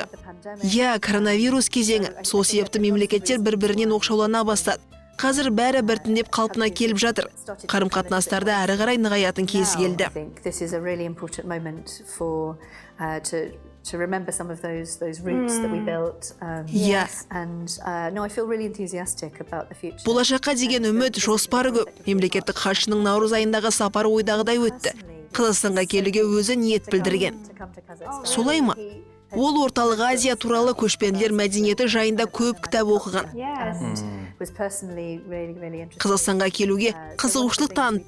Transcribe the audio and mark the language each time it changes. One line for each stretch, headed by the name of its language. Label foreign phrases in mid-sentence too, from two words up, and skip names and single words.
Kazakh: Иә, коронавирус кезеңі. Сол себепті мемлекеттер бір-бірінен оқшаулана бастады. Қазір бәрі біртіндеп қалпына келіп жатыр. Қарым-қатынастарды әрі қарай нығаятын кез келді.
English: To remember some of those roots that we built. And no, I feel really enthusiastic about the future.
Kazakh: Болашаққа деген үміт, жоспары көп. Мемлекеттік хатшының наурыз айындағы сапары ойдағыдай өтті. Қазақстанға келуге өзі ниет білдірген. Солай ма? Ол орталық Азия туралы көшпенділер мәдениеті жайында көп кітап оқыған. Қазақстанға келуге қызығушылық танытты.